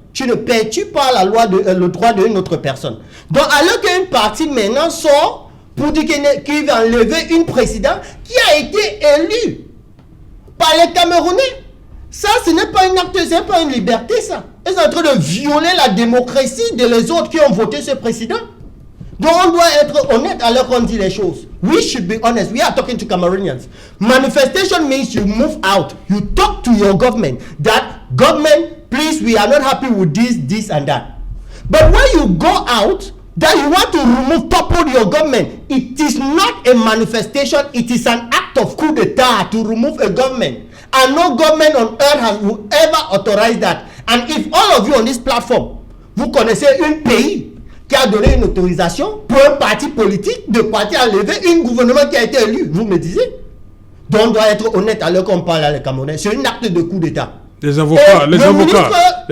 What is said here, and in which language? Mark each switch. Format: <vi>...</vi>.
<fr>Tu ne perturbes pas la loi le droit d'une autre personne. Donc, alors qu'une partie maintenant sort pour dire qu'il va enlever une présidente qui a été élue par les Camerounais, ça, ce n'est pas un acte, ce n'est pas une liberté, ça. Ils sont en train de violer la démocratie de les autres qui ont voté ce président. Donc, on doit être honnête alors qu'on dit les choses.</fr> <en>We should be honest. We are talking to Cameroonians. Manifestation means you move out. You talk to your government. That government, please, we are not happy with this and that. But when you go out, that you want to remove, topple your government, it is not a manifestation. It is an act of coup d'etat to remove a government. And no government on earth has ever authorized that. And if all of you on this platform,</en> <fr>vous connaissez un pays qui a donné une autorisation pour un parti politique de partir enlever un gouvernement qui a été élu, vous me disiez? Donc on doit être honnête alors qu'on parle à les Camerounais. C'est un acte de coup d'État. Les avocats, Et</fr>